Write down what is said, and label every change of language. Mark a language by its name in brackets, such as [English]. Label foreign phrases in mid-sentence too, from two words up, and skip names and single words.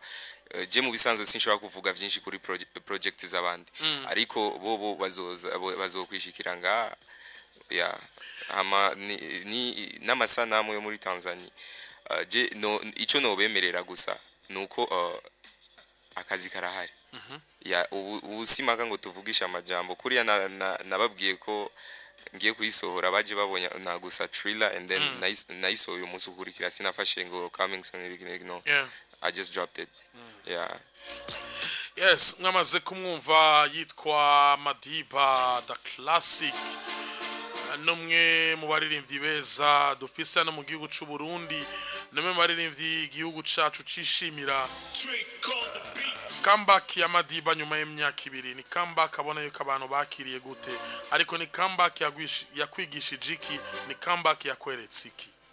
[Rundi] Je mu bisanzwe sinshobora kuvuga byinshi kuri project z'abandi ariko bobo bazokwishikira nga ya ama ni n'amasanamu yo muri Tanzania. Je no ico no bemerera gusa nuko akazi karahari. Ya ubusimaka ngo tuvugisha amajambo kuriya nababwiye ko ngiye kuyisohora baje babonye na gusa [English] trailer and then nice [Rundi] uyu munsi ukurikira sinafashe ngo [English] coming soon [Rundi] no. [English] Yeah. I just dropped it. Yeah. Yes, [Rundi] mwamaze kumwumva yitwa Madiba the Classic, numwe mu baririmbyi beza dufise no mu gihugu cy'u Burundi, numwe mu baririmbyi igihugu cacu cishimira. Comeback ya Madiba nyuma y'imyaka 2 ni comeback abona yuko abantu bakiriye gute, ariko ni comeback yakwigishije iki, ni comeback yakweretse iki?